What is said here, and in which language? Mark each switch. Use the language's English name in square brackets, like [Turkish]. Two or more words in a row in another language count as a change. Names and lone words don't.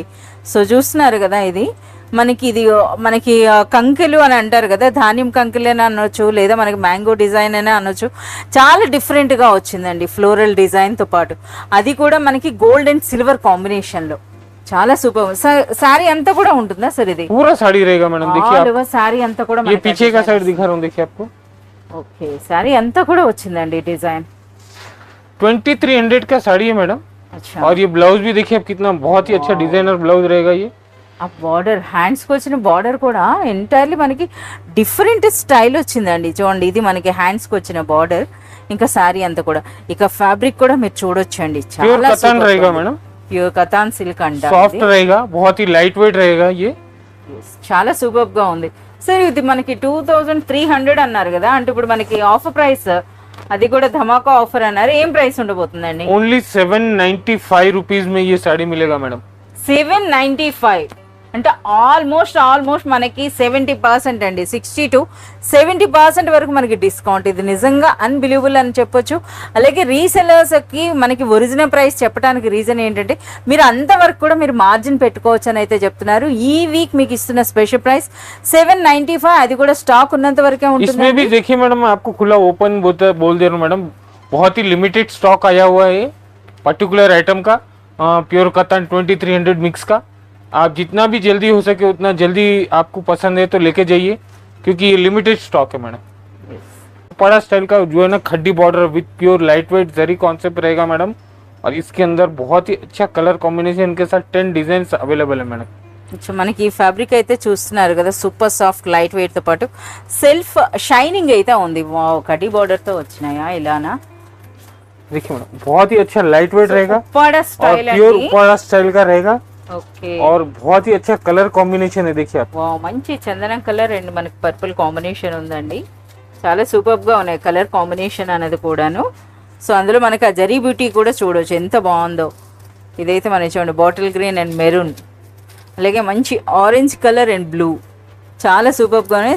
[Telugu] సో చూస్తున్నారు కదా ఇది మనకి కంకెలు అని అంటారు కదా, ధాన్యం కంకెలు అని అనొచ్చు, లేదా మనకి [English] mango design [Telugu] అని అనొచ్చు, చాలా డిఫరెంట్గా వచ్చిందండి ఫ్లోరల్ డిజైన్తో పాటు, అది కూడా మనకి [English] gold and silver [Telugu] కాంబినేషన్లో చాలా సూపర్। సారీ అంతా కూడా ఉంటుందా సార్ ఇది? [Hindi] पूरा साड़ी रहेगा मैडम। देखिए [English] all over saree [Telugu] అంతా కూడా [Hindi] ये पीछे का साइड दिखा रहा हूँ, देखिए आपको [Telugu] ఓకే సారీ అంతా కూడా వచ్చిందండి డిజైన్। [Hindi] 2300 का साड़ी है मैडम। [Telugu] అచ్చా [Hindi] और ये ब्लाउज भी देखिए आप कितना बहुत ही अच्छा डिजाइनर ब्लाउज रहेगा ये। [Telugu] ఆ బార్డర్ హ్యాండ్స్ కి వచ్చిన బార్డర్ కూడా ఎంటైర్లీ మనకి [English] different style [Telugu] వచ్చిందండి, చూడండి ఇది మనకి హ్యాండ్స్ కి వచ్చిన బార్డర్, ఇంకా సారీ అంతా కూడా, ఇక ఫ్యాబ్రిక్ కూడా మీరు చూడొచ్చండి, [Hindi] प्योर [Telugu] చాలా [Hindi] कतान रहेगा मैडम, [Telugu] ప్యూర్ కతాన్ సిల్క్ అంట, [Hindi] सॉफ्ट रहेगा, बहुत ही [English] light weight [Hindi] रहेगा ये। [Telugu] చాలా సూపర్ గా ఉంది। సరే ఇది మనకి 2300 అన్నారు కదా, అంటే ఇప్పుడు మనకి [English] offer price [Telugu] అది కూడా ధమాకా ఆఫర్ అన్నారు, ఏం ప్రైస్ ఉండబోతుందండి? [Hindi] ओनली 795 रुपीज में ये साड़ी मिलेगा मैडम। [Telugu] 795 అంటే ఆల్మోస్ట్ మనకి 70% అండి, [English] 60 to 70% [Telugu] వరకు మనకి డిస్కౌంట్, ఇది నిజంగా అన్బిలీవబుల్ అని చెప్పొచ్చు। అలాగే రీసెలర్స్కి మనకి ఒరిజినల్ ప్రైస్ చెప్పడానికి రీజన్ ఏంటంటే మీరు అంతవరకు కూడా మీరు మార్జిన్ పెట్టుకోవచ్చు అని అయితే చెప్తున్నారు। ఈ వీక్ మీకు ఇస్తున్న [English] special price [Telugu] 795, అది కూడా స్టాక్ ఉన్నంత వరకే ఉంటుంది। [Hindi] इसमें भी देखिए मैडम आपको खुला ओपन बोल दे रहा हूँ मैडम, बहुत ही [English] limited stock [Hindi] आया हुआ है [English] particular item [Hindi] का, प्योर कतान 2300 मिक्स का। आप जितना भी जल्दी हो सके उतना जल्दी आपको पसंद है तो लेके जाइए, क्योंकि ये [English] limited stock [Hindi] है मैडम। पड़ा स्टाइल का जो है ना खड्डी [English] border with pure light weight [Hindi] जरी कॉन्सेप्ट रहेगा मैडम, और इसके अंदर बहुत ही अच्छा [English] colour combination [Hindi] के साथ 10 डिजाइन अवेलेबल है मैडम। [Telugu] మనకి ఈ ఫ్యాబ్రిక్ అయితే చూస్తున్నారు కదా, [English] super soft light weight [Telugu] తో పాటు [English] self shining [Telugu] అయితే ఉంది, కడ్డీ బార్డర్ తో వచ్చినాయా ఇలానా? [Hindi] देखिए मैडम बहुत ही अच्छा [English] light weight [Hindi] रहेगा, [Telugu] ఉప్పాడ [Hindi] और [Telugu] స్టైల్ [Hindi] प्योर [Telugu] అండి। [Hindi] पड़ा स्टाइल का रहेगा, [Telugu] ఓకే [Hindi] और बहुत ही अच्छा [English] colour combination [Hindi] है। देखिए आप [Telugu] వావ్ మంచి చందనం [English] colour and [Telugu] మనకి పర్పుల్ కాంబినేషన్ ఉందండి, చాలా సూపర్ గా ఉన్నాయి [English] colour combination [Telugu] అనేది కూడాను। సో అందులో మనకి ఆ జరీ బ్యూటీ కూడా చూడొచ్చు ఎంత బాగుందో, ఇదైతే మనం చూడండి [English] bottle green and maroon, [Telugu] అలాగే మంచి [English] orange colour and blue, [Telugu] చాలా సూపర్ గా ఉన్నాయి।